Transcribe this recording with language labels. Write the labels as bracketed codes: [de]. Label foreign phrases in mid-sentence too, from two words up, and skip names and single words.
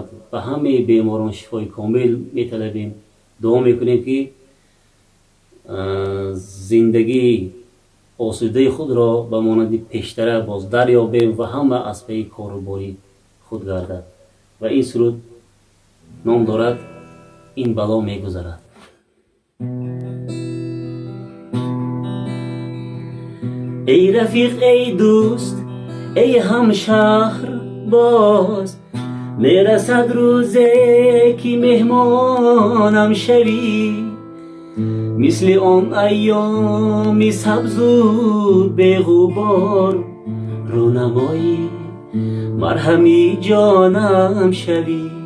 [tg] Ба ҳамаи беморон шифои комил металабем. дуо мекунем ки зиндагии осудаи худро ба монанди пештара боз дарёбем ва ҳама аз паи корубори худ гардад. ва ин суруд ном дорад ин бало мегузарад. [fa] ای رفیق ای دوست ای همشهر باز میرسد روزی که مهمانم شوی مثل آن ایامی سبز و به غبار رونمایی مرهمی جانم شوی